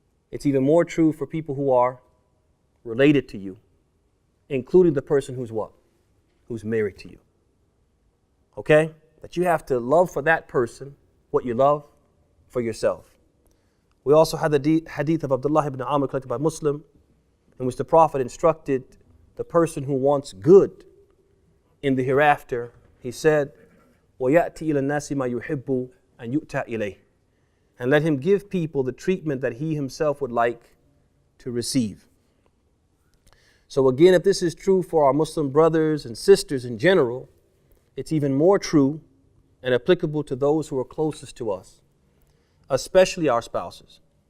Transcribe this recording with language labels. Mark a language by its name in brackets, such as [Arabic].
[English] It's even more true for people who are related to you, including the person who's what? Who's married to you. Okay? That you have to love for that person what you love for yourself. We also had the hadith of Abdullah ibn Amr collected by Muslim, in which the Prophet instructed the person who wants good in the hereafter. He said, [Arabic] وَيَأْتِ إِلَى النَّاسِ مَا يُحِبُّ أَنْ يُؤْتَى إِلَيْهِ. [English] And let him give people the treatment that he himself would like to receive. So again, if this is true for our Muslim brothers and sisters in general, it's even more true and applicable to those who are closest to us, especially our spouses.